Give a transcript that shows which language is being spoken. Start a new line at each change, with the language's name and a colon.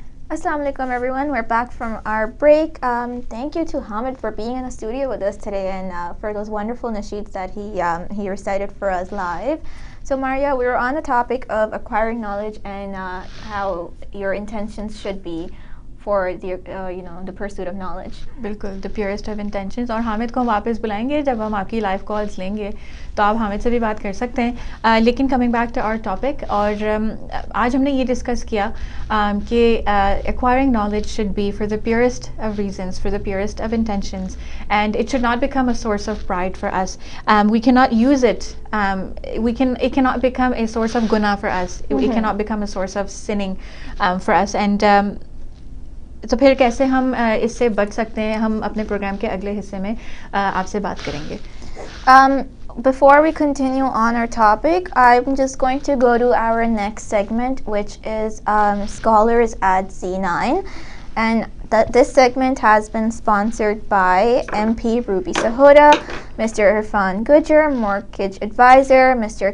English: Assalamu alaikum everyone. We're back from our break. Thank you to Hamid for being in the studio with us today and for those wonderful nasheeds that he recited for us live. So Maria, we were on the topic of acquiring knowledge and how your intentions should be for the the pursuit of knowledge.
Urdu: بالکل
English: the purest of intentions.
Urdu: اور حامد کو ہم واپس بلائیں گے جب ہم آپ کی لائیو کالز لیں گے تو آپ حامد سے بھی بات کر سکتے ہیں. لیکن coming back to our topic, اور آج ہم نے یہ ڈسکس کیا کہ
English: acquiring knowledge should be for the purest of reasons, for the purest of intentions, and it should not become a source of pride for us. We cannot use it. It cannot become a source of guna for us. It cannot become a source of sinning for us.
Urdu: And تو پھر کیسے ہم اس سے بچ سکتے ہیں؟ ہم اپنے پروگرام کے اگلے حصے میں آپ سے بات کریں گے.
English: Before we continue on our topic, I'm just going to go to our next segment, which is Scholars at Zee9. And this segment has been sponsored by MP Ruby Sahoda, Mr. Irfan Gujar, Mortgage Advisor, Mr.